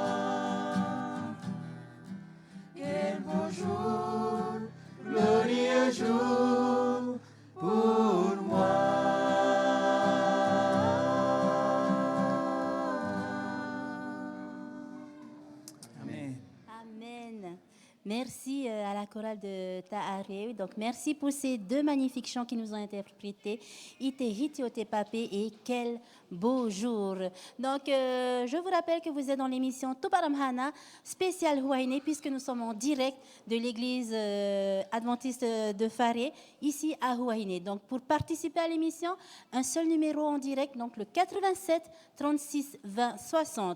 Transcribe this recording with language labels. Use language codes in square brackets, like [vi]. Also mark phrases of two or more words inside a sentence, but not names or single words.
[fr] Quel beau jour, glorieux jour pour moi. Amen. Amen. Merci à la chorale de Ta'areu. Donc, merci pour ces deux magnifiques chants qui nous ont interprétés. Ite hiti ote papé et quel beau jour. Donc, je vous rappelle que vous êtes dans l'émission Toparamhana spéciale Huayne, puisque nous sommes en direct de l'église adventiste de Faré, ici à Huayne. Donc, pour participer à l'émission, un seul numéro en direct, donc le 87 36 20 60.